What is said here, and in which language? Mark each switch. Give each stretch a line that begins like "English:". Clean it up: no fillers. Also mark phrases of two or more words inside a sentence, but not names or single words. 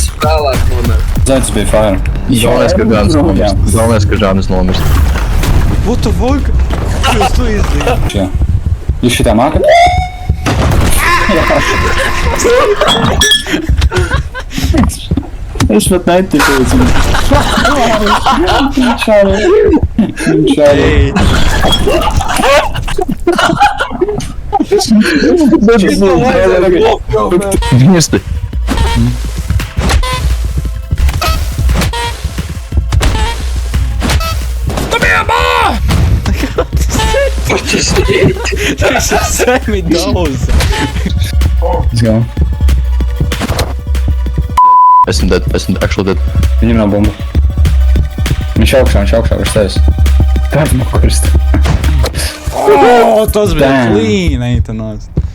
Latvian: Vēlāk moment. Zaits bija fire. Galvenais, ka Žānis nomirst. Galvenais, ka Žānis nomirst.
English: What the fuck?
Latvian: Kas tu izdarīji? Jā. Jūs šitā mākat? Es pat netiku līdz viņam. Viņš arī. Ei, Mirsti. tas ir semi daudz.
English: Let's go.
Latvian: Esmu dead, esmu
English: actually dead.
Latvian: Viņam nav bumba. Viņš augšā, virs tevis. Kāds nokrist? Oh, tas bija Damn. clean, eitanās.